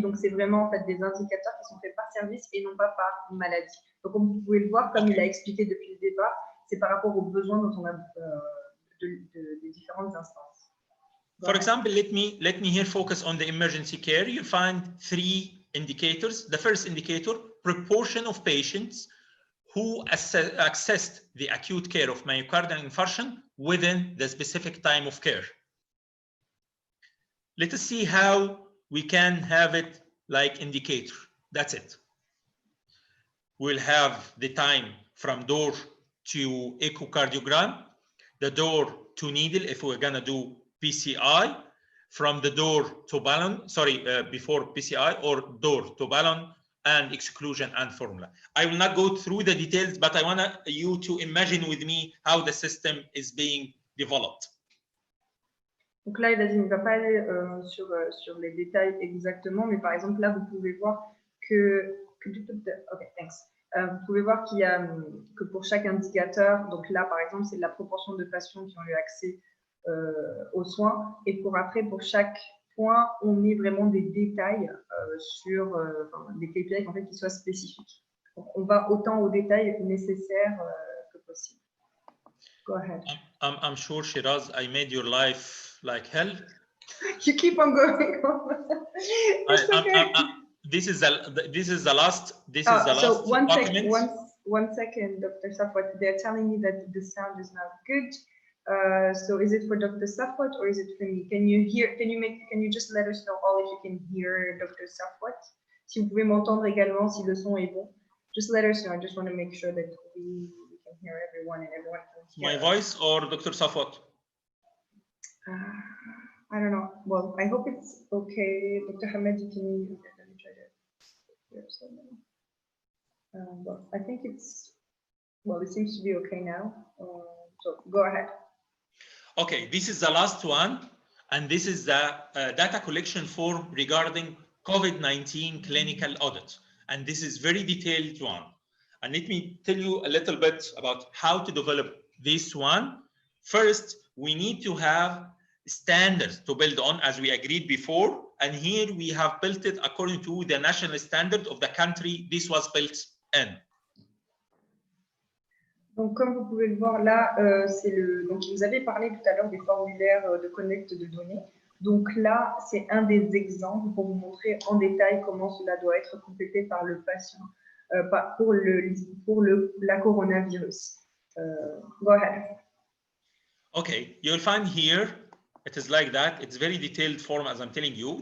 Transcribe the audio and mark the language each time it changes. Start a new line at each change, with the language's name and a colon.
French: Donc c'est vraiment en fait des indicateurs qui sont faits par service et non pas par maladie. Donc comme vous pouvez le voir, comme il a expliqué depuis le départ, c'est par rapport aux besoins dont on a des différentes instances.
English: For example, let me here focus on the emergency care. You find 3 indicators. The first indicator, proportion of patients who accessed the acute care of myocardial infarction within the specific time of care. Let us see how we can have it like indicator. That's it. We'll have the time from door to echocardiogram, the door to needle if we're gonna do PCI, from the door to ballon, before PCI, or door to ballon, and exclusion and formula. I will not go through the details, but I want you to imagine with me how the system is being developed.
French: Donc là, il ne va pas aller sur les détails exactement, mais par exemple, là, vous pouvez voir que
English: okay, thanks.
French: Vous pouvez voir qu'il y a que pour chaque indicateur, donc là, par exemple, c'est la proportion de patients qui ont eu accès aux soins, et pour chaque point, on met vraiment des détails sur des KPI en fait, qui soient spécifiques. Donc, on va autant aux détails nécessaires que possible.
English: Go ahead. I'm sure, Shiraz, I made your life like hell. You keep on going. It's okay. This is the last. So one document. one second, Dr. Safwat. They're telling me that the sound is not good. So is it for Dr. Safwat or is it for me? Can you just let us know all if you can hear Dr. Safwat?
French: Si vous pouvez m'entendre également, si le son est bon,
English: just let us know. I just want to make sure that we can hear everyone and everyone can hear. My voice or Dr. Safwat? I don't know. Well, I hope it's okay. Dr. Hamed, you can. Let me try to hear something. Well, I think it's. Well, it seems to be okay now. So go ahead. Okay, this is the last one, and this is the data collection form regarding COVID-19 clinical audit. And this is very detailed one. And let me tell you a little bit about how to develop this one. First, we need to have standards to build on, as we agreed before. And here we have built it according to the national standard of the country this was built in.
French: Donc, comme vous pouvez le voir là, donc vous avez parlé tout à l'heure des formulaires de collecte de données. Donc là, c'est un des exemples pour vous montrer en détail comment cela doit être complété par le patient pour la coronavirus.
English: Go ahead. Okay, you'll find here, it is like that. It's very detailed form, as I'm telling you.